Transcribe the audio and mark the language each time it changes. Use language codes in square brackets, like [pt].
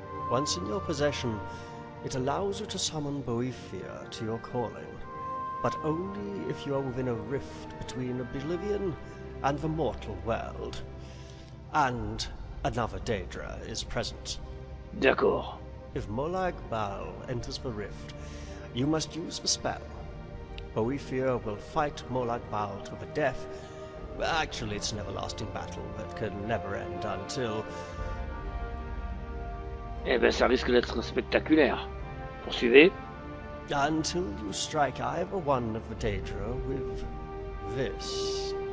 [en] Once in your possession, it allows you to summon Boethia to your calling, but only if you are within a rift between Oblivion and the mortal world, and another Daedra is present. [fr] D'accord. [en] If Molag Bal enters the rift, you must use the spell. Boethia will fight Molag Bal to the death. Actually, it's an everlasting battle that can never end until... [fr] Eh ben, ça risque d'être spectaculaire. Poursuivez. [en] Until you strike either one of the Daedra with this.